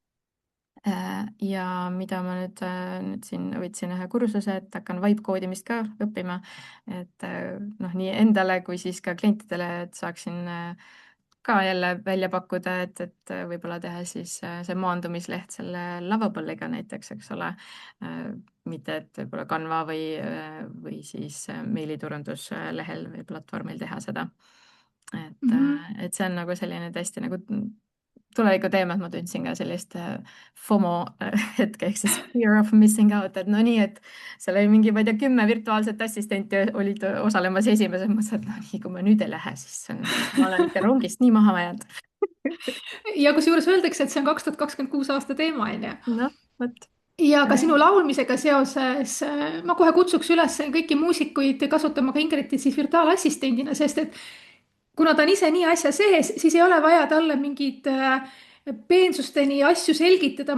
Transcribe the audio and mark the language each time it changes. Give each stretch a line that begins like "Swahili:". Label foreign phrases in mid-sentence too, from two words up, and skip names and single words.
Estonian: Ja mida ma nüüd siin võtsin ühe kursuse, et hakkan vibe koodimist ka õppima, et nii endale kui siis ka klientidele, et saaksin ka jälle välja pakkuda, et võib-olla teha siis see maandumisleht selle Lovable'iga näiteks, eks ole. mitte, et võib-olla Canva või siis meiliturunduslehel või platvormil teha seda. Mhm. et see on nagu selline tõesti nagu tuleviku teema, et ma tundsin ka sellist FOMO hetke ehk siis
English: fear of missing out,
Estonian: et no nii, et seal oli mingi, ma ei tea, 10 virtuaalset assistenti olid osalemas esimeses, mõtlesin, et no nii, kui ma nüüd ei lähe, siis ma olen ikka rongist nii maha jäänud. ja kusjuures öeldakse, et see on 2026 aasta teema, on ju. noh, vot. Ja ka sinu laulmisega seoses ma kohe kutsuks üles kõiki muusikuid kasutama ka Ingridit siis virtuaalassistendina, sest et kuna ta on ise nii asja sees, siis ei ole vaja talle mingeid peensusteni asju selgitada.